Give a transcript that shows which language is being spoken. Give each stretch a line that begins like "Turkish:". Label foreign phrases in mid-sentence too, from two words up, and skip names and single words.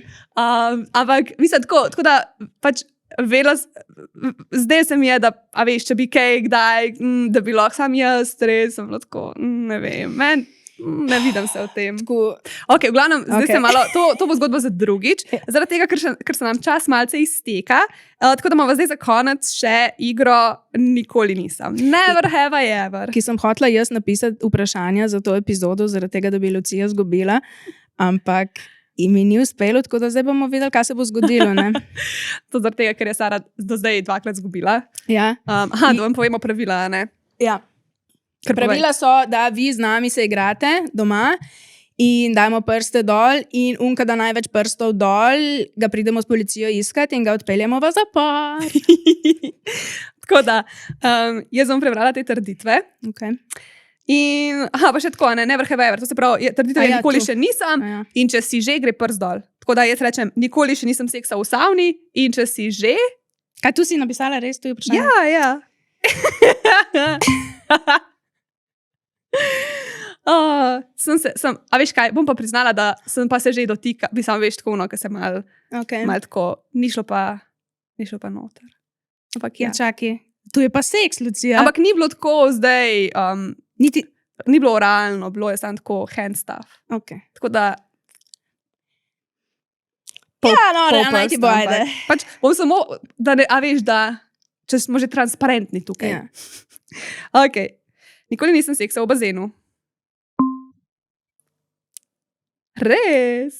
Slovenian: ampak mislim tako da pač zdaj se mi je, da, a veš, če bi kaj kdaj, da bi lahko sam jaz, res sem bila tako, ne vem, ne vidim se v tem. Ok, v glavnem, zdaj se malo, to bo zgodba za drugič, zaradi tega, ker se nam čas malce izteka, tako da imamo zdaj za konec še igro Nikoli nisem.
English: Never have I ever.
Slovenian: Ki sem hotela jaz napisati vprašanja za to epizodo, zaradi tega, da bi Lucija zgubila, ampak In mi ni uspelo, tako da zdaj bomo videli, kaj se bo zgodilo. Ne? To zaradi tega, ker je Sara do zdaj 2-krat izgubila. Ja. Da vam povemo pravila, ne? Ja. Pravila so, da vi z nami se igrate doma in dajmo prste dol in unka da največ prstov dol, ga pridemo s policijo iskati in ga odpeljemo v zapor. Tako da, jaz bom prebrala te trditve. Okay. In, pa še tako, ne,
English: never have ever,
Slovenian: to se pravi, trditve nikoli še nisem in če si že, gre prst dol. Tako da jaz rečem, nikoli še nisem seksal v savni in če si že... Kaj tu si napisala, res tu je vprašanje? Ja. A veš kaj, bom pa priznala, da sem pa se že dotika, bi sam veš tako, ker sem mal tako, ni šlo pa noter. Ampak ja. Čakaj, tu je pa seks, Lucija. Ampak ni bilo tako zdaj, Niti... ni bilo oralno, bilo je samo tako
English: hand stuff.
Slovenian: Okay. Tako da... naj ti bo, ajde. Pač bom samo, da ne, a veš, da, če smo že transparentni tukaj. Ja. Ok, nikoli nisem seksal v bazenu. Res?